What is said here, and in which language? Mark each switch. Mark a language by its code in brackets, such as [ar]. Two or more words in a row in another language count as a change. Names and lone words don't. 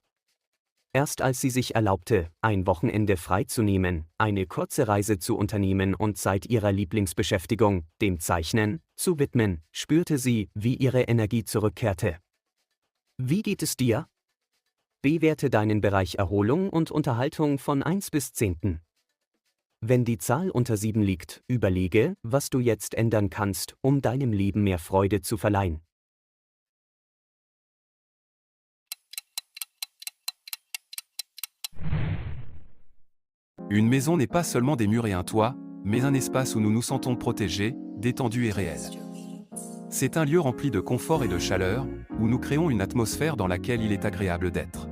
[de] Erst als sie sich erlaubte, ein Wochenende freizunehmen, eine kurze Reise zu unternehmen und Zeit ihrer Lieblingsbeschäftigung, dem Zeichnen, zu widmen, spürte sie, wie ihre Energie zurückkehrte. Wie geht es dir? Bewerte deinen Bereich Erholung und Unterhaltung von 1 bis 10. Wenn die Zahl unter 7 liegt, überlege, was du jetzt ändern kannst, um deinem Leben mehr Freude zu verleihen. [fr] Une maison n'est pas seulement des murs et un toit, mais un espace où nous nous sentons protégés, détendus et réels. C'est un lieu rempli de confort et de chaleur, où nous créons une atmosphère dans laquelle il est agréable d'être.